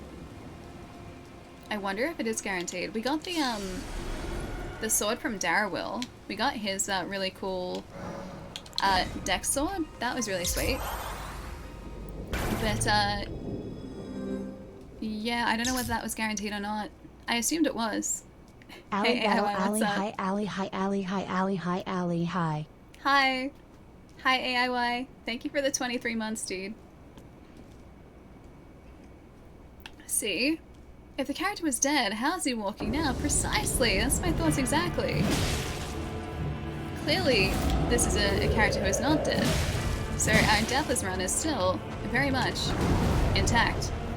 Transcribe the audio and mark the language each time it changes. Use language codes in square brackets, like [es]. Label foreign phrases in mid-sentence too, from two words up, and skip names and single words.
[en] I wonder if it is guaranteed. We got the sword from Darrowil. We got his really cool dex sword. That was really sweet. But yeah, I don't know whether that was guaranteed or not. I assumed it was. Ali, hey, Ali, hi, Ali, hi, Ali, hi, Ali, hi, Ali, hi. Hi. Hi, AIY. Thank you for the 23 months, dude. See? If the character was dead, how's he walking now? Precisely. That's my thoughts exactly. Clearly, this is a character who is not dead. So our Deathless run is still very much intact.